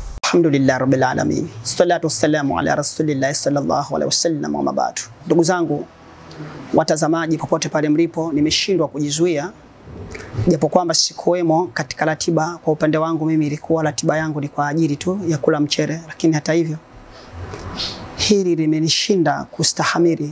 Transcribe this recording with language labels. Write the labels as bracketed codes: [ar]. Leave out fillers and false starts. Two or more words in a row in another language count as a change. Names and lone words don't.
[ar] الحمد لله رب العالمين. الصلاة والسلام على رسول الله صلى الله عليه وسلم وأما بعد. [sw] Ndugu zangu watazamaji popote pale mlipo, nimeshindwa kujizuia japo kwamba sikuwemo katika ratiba. Kwa upande wangu mimi ilikuwa ratiba yangu ni kwa ajili tu ya kula mchere, lakini hata hivyo hili limenishinda kustahamili.